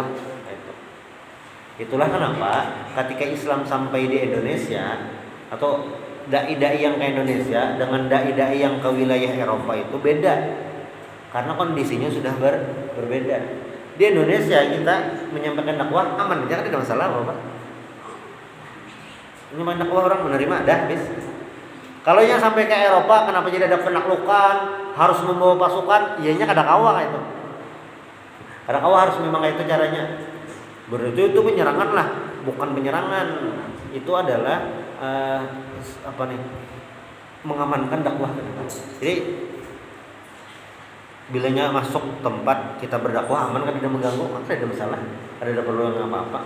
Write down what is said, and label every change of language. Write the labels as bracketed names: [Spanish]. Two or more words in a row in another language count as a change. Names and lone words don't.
[Indonesian] Itulah kenapa ketika Islam sampai di Indonesia atau dai-dai yang ke Indonesia dengan dai-dai yang ke wilayah Eropa itu beda, karena kondisinya sudah berbeda. Di Indonesia kita menyampaikan dakwah aman aja, tidak masalah apa. Menyampaikan dakwah orang menerima dah bis. Kalau yang sampai ke Eropa kenapa jadi ada penaklukan, harus membawa pasukan, [Banjar] ianya kada kawa kayak itu. Kada kawa harus memang kayak itu caranya. [Indonesian] Berarti itu penyerangan lah, bukan penyerangan. Itu adalah mengamankan dakwah. Jadi bilanya masuk tempat kita berdakwah aman kan, tidak mengganggu, kan tidak ada masalah, ada perlu apa-apa.